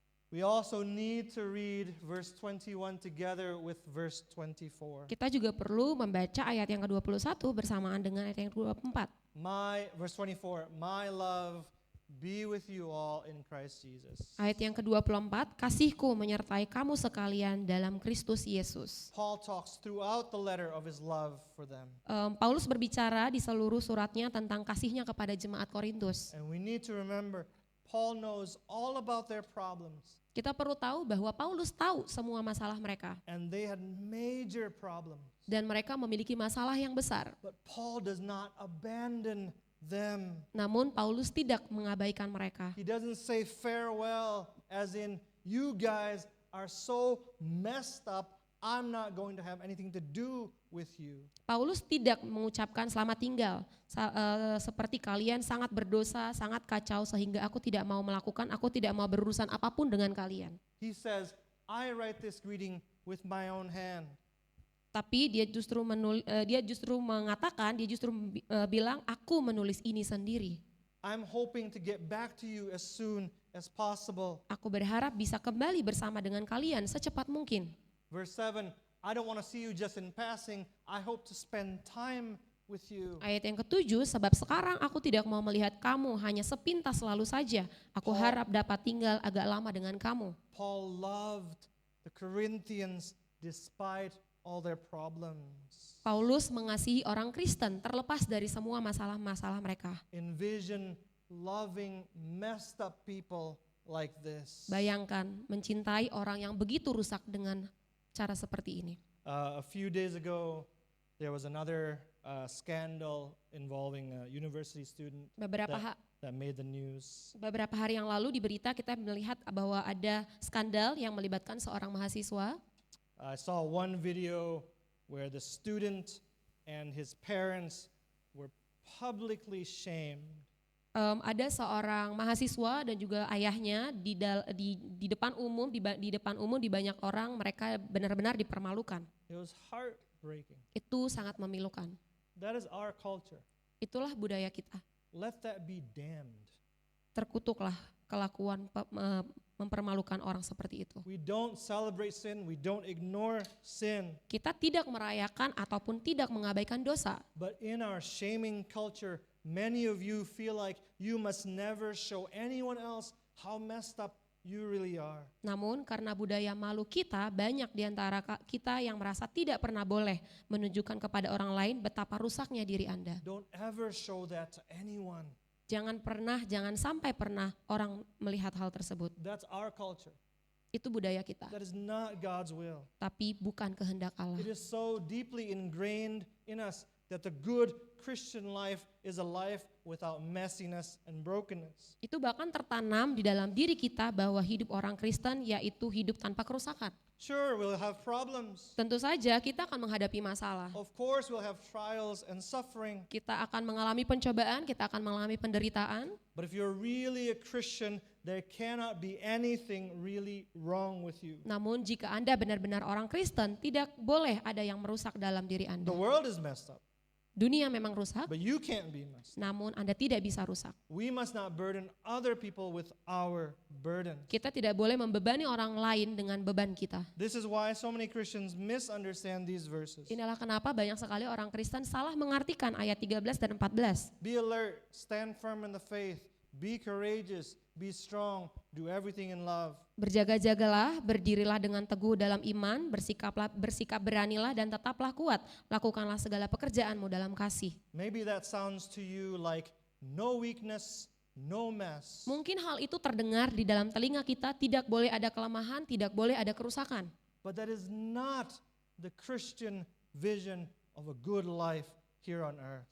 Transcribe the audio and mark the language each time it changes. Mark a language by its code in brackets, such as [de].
[en] We also need to read verse 21 together with verse 24. [id] Kita juga perlu membaca ayat yang ke-21 bersamaan dengan ayat yang ke-24. [en] Verse 24, my love be with you all in Christ Jesus. [id] Ayat yang ke-24, kasihku menyertai kamu sekalian dalam Kristus Yesus. [en] Paul talks throughout the letter of his love for them. [id] Paulus berbicara di seluruh suratnya tentang kasihnya kepada jemaat Korintus. [en] And we need to remember, Paul knows all about their problems. [id] Kita perlu tahu bahwa Paulus tahu semua masalah mereka. [en] And they had major problems. [id] Dan mereka memiliki masalah yang besar. [en] But Paul does not abandon them. [id] Namun Paulus tidak mengabaikan mereka. [en] He doesn't say farewell as in, you guys are so messed up, I'm not going to have anything to do with you. [id] Paulus tidak mengucapkan selamat tinggal, seperti kalian sangat berdosa, sangat kacau sehingga aku tidak mau berurusan apapun dengan kalian. [en] He says, I write this greeting with my own hand. [id] Tapi dia justru mengatakan, bilang aku menulis ini sendiri. [en] I'm hoping to get back to you as soon as possible. [id] Aku berharap bisa kembali bersama dengan kalian secepat mungkin. [en] Verse 7, I don't want to see you just in passing. I hope to spend time with you. [id] Ayat yang ke-7, sebab sekarang aku tidak mau melihat kamu hanya sepintas lalu saja. Aku harap dapat tinggal agak lama dengan kamu. [en] Paul loved the Corinthians despite all their problems. [id] Paulus mengasihi orang Kristen terlepas dari semua masalah-masalah mereka. [en] Envision loving messed up people like this. [id] Bayangkan mencintai orang yang begitu rusak dengan cara seperti ini. [en] A few days ago, there was another scandal involving a university student that made the news. [id] Beberapa hari yang lalu di berita kita melihat bahwa ada skandal yang melibatkan seorang mahasiswa. [en] I saw one video where the student and his parents were publicly shamed. [id] Ada seorang mahasiswa dan juga ayahnya di depan umum di banyak orang, mereka benar-benar dipermalukan. [en] It was heartbreaking. [id] Itu sangat memilukan. [en] That is our culture. [id] Itulah budaya kita. [en] Let that be damned. [id] Terkutuklah kelakuan mempermalukan orang seperti itu. [en] We don't celebrate sin, we don't ignore sin. [id] Kita tidak merayakan ataupun tidak mengabaikan dosa. [en] But in our shaming culture, many of you feel like you must never show anyone else how messed up you really are. [id] Namun karena budaya malu kita, banyak di antara kita yang merasa tidak pernah boleh menunjukkan kepada orang lain betapa rusaknya diri Anda. [en] Don't ever show that to anyone. [id] Jangan sampai pernah orang melihat hal tersebut. [en] That's our culture. [id] Itu budaya kita. [en] That is not God's will. [id] Tapi bukan kehendak Allah. [en] It is so deeply ingrained in us that the good Christian life is a life without messiness and brokenness. [id] Itu bahkan tertanam di dalam diri kita bahwa hidup orang Kristen yaitu hidup tanpa kerusakan. [en] Sure, we'll have problems. [id] Tentu saja kita akan menghadapi masalah. [en] Of course, we'll have trials and suffering. [id] Kita akan mengalami pencobaan, kita akan mengalami penderitaan. [en] But if you're really a Christian, there cannot be anything really wrong with you. [id] Namun jika Anda benar-benar orang Kristen, tidak boleh ada yang merusak dalam diri Anda. [en] The world is messed up, [id] Dunia memang rusak, [en] but you can't be messed up. [id] namun Anda tidak bisa rusak. [en] We must not burden other people with our burden. [id] Kita tidak boleh membebani orang lain dengan beban kita. [en] This is why so many Christians misunderstand these verses. [id] Inilah kenapa banyak sekali orang Kristen salah mengartikan ayat 13 dan 14. [en] Be alert, stand firm in the faith, be courageous, be strong, do everything in love. [id] Berjaga-jagalah, berdirilah dengan teguh dalam iman, bersikap beranilah dan tetaplah kuat. Lakukanlah segala pekerjaanmu dalam kasih. [en] Maybe that sounds to you like no weakness, no mess. [id] Mungkin hal itu terdengar di dalam telinga kita, tidak boleh ada kelemahan, tidak boleh ada kerusakan. [en] But that is not the Christian vision of a good life here on earth.